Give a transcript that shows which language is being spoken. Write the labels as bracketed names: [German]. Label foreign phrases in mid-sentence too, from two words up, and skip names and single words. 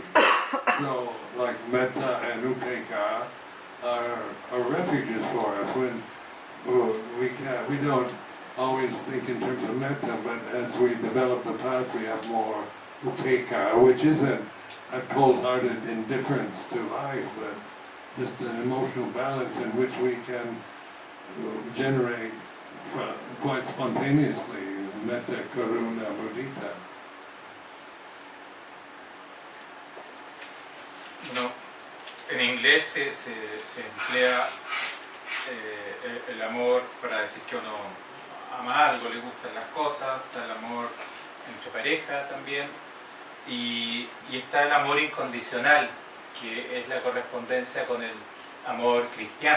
[English] So, like metta and upeka are refuges for us when we don't always think in terms of metta, but as we develop the path, we have more upeka, which isn't a cold-hearted indifference to life, but just an emotional balance in which we can generate quite spontaneously [Pali] metta, karuna, mudita. [Spanish] No, en inglés se emplea el amor para decir que uno ama algo, le gustan las cosas, está el amor entre pareja también, y está el amor incondicional, que es la correspondencia con el amor cristiano.